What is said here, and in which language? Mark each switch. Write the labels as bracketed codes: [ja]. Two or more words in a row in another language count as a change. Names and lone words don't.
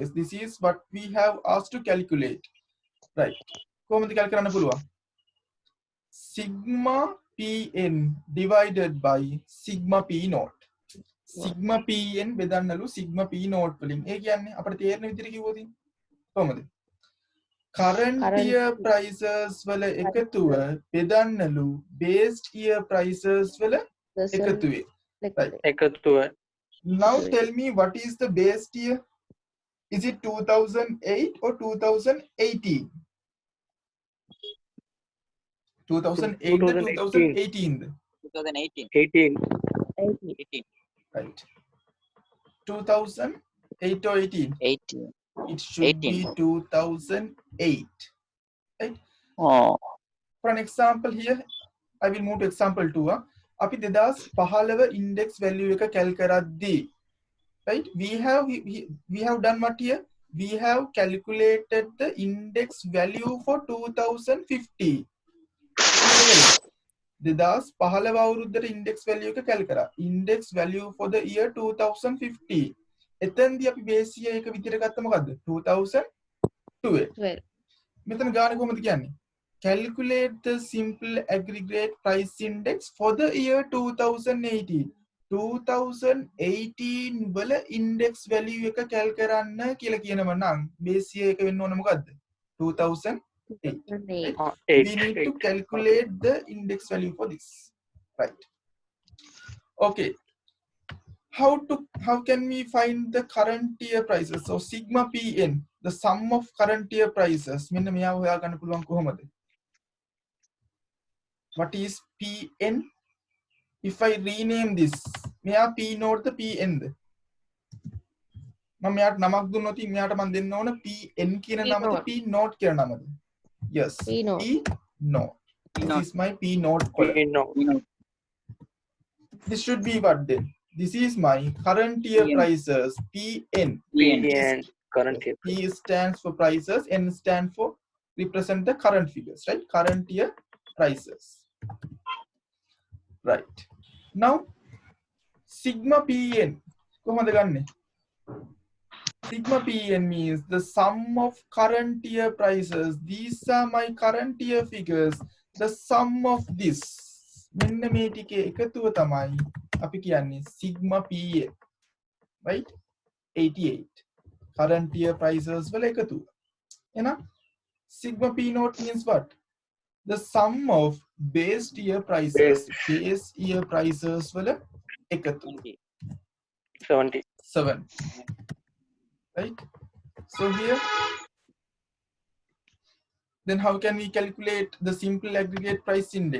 [en] This is what we have asked to calculate, right? [si] කොහොමද calculate කරන්න පුළුවන්? [en] Sigma Pn divided by sigma P naught. Sigma Pn [si] බෙදන්නලු [en] sigma P naught [si] වලින්. ඒ කියන්නේ අපිට තේරෙන විදිහට කිව්වොත් කොහොමද? [en] Current year prices [si] වල එකතුව බෙදන්නලු [en] base year prices [si] වල එකතුවේ. Right. එකතුව. [en] Now tell me, what is the base year? Is it 2008 or 2018? 2008 or 2018? 2018. 18. Right. 2008 or 18? 18. It should 18. be 2008. Right? Oh. For an example here, I will move to example 2. [si] අපි 2015 [en] index value [si] එක cal කරද්දී, [en] right? We have done what here? We have calculated the index value for 2050. [si] 2015 අවුරුද්දට [en] index value [si] එක cal කරා. [en] Index value for the year 2050. [si] එතෙන්දී අපි [en] base year [si] එක විදිහට ගත්ත මොකද්ද? 2012. මෙතන ගාන කොහොමද කියන්නේ? [en] Calculate the simple aggregate price index for the year 2018. [si] 2018 වල [en] index value [si] එක cal කරන්න කියලා කියනම නම් [en] base year [si] එක වෙන්න ඕන මොකද්ද? [en] 2008. Right? We need to calculate the index value for this. Right. Okay. How can we find the current year prices? So sigma PN, the sum of current year prices. [si] මෙන්න මෙයා හොයා ගන්න පුළුවන් කොහොමද? [en] What is PN? If I rename this, මෙයා P note the PN ද? [si] මම මෙයාට නමක් දුන්නොත් මෙයාට මම දෙන්න ඕන PN කියන නමද [en] P note [si] කියන නමද? [en] Yes. P note. P note. This note. is my P note column. No. This should be what then? This is my current year PN. prices, PN. PN current year. P stands for prices, N stands for represent the current figures, right? Current year prices. Right. Now, sigma PN. [si] කොහොමද ගන්නෙ? [en] Sigma PN means the sum of current year prices. These are my current year figures. The sum of this. [si] මෙන්න මේ ටිකේ එකතුව තමයි අපි කියන්නේ [en] sigma PN. Right? 88. Current year prices [si] වල එකතුව. [en] එහෙනම් sigma P note means what? The sum of base year prices. Base year prices [si] වල එකතුව. [en] 70. 7. Right? So here, then how can we calculate the simple aggregate price index?